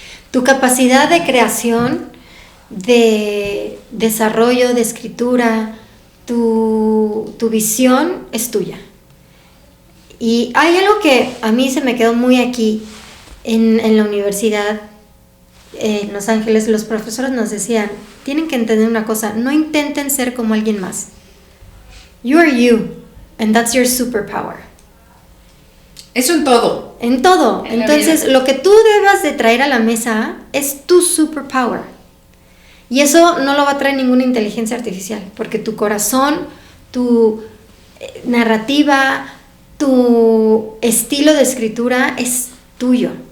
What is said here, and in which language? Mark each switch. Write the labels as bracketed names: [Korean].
[Spanish] Tu capacidad de creación, de desarrollo, de escritura, tu visión es tuya. Y hay algo que a mí se me quedó muy aquí en la universidad, en Los Ángeles. Los profesores nos decían, tienen que entender una cosa, no intenten ser como alguien más. [English] You are you, and that's your superpower. [Spanish] Eso en todo. En todo. En la Entonces, vida. lo que tú debas de traer a la mesa es tu superpower. Y eso no lo va a traer ninguna inteligencia artificial, porque tu corazón, tu narrativa, tu estilo de escritura es tuyo.